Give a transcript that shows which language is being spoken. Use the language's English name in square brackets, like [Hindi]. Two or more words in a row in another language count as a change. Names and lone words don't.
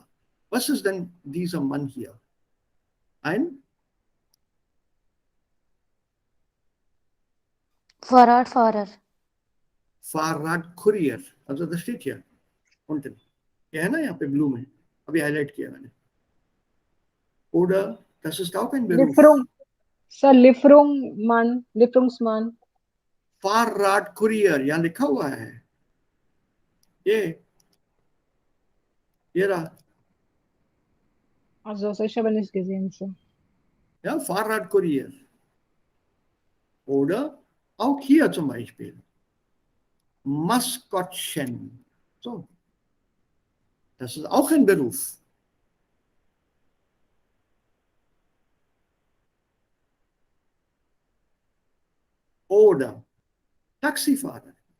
[German] Was ist denn dieser Mann hier? Ein Fahrradfahrer. Fahrradkurier. Also das steht hier unten. [Hindi] ये है ना यहाँ पे ब्लू में. अभी हाईलाइट किया मैंने. [German] Oder das ist auch ein Beruf. Lieferungsmann. Fahrradkurier. [Hindi] यहाँ लिखा हुआ है. ये रहा. [German] Also, ich habe nicht gesehen, so. Ja, Fahrradkurier. Oder auch hier zum Beispiel. Maskottchen. So. Das ist auch ein Beruf. Oder Taxifahrer.